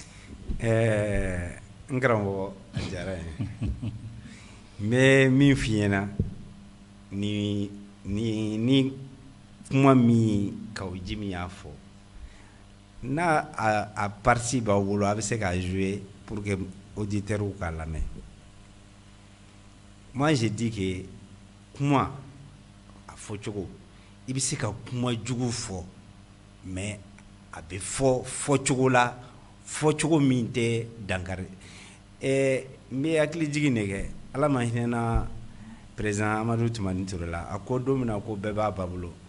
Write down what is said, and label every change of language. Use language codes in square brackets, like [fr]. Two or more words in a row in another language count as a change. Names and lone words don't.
[bm] N karamɔgɔ a diyara n ye n bɛ min f'i ɲɛna ni kuma min Kawujim y'a fɔ n'a a parti b'aw bolo a bɛ se k'a jouer [fr] pour que auditeurs [bm] k'a lamɛn. [fr] Moi je dis que [bm] kuma a fɔcogo i bɛ se ka kuma jugu fɔ mais a bɛ fɔcogo la fɔcogo min tɛ dankari n bɛ hakili jigin de kɛ Ala ma hinɛna président Amadu Tumani Ture la a ko don min na ko bɛɛ b'a ba bolo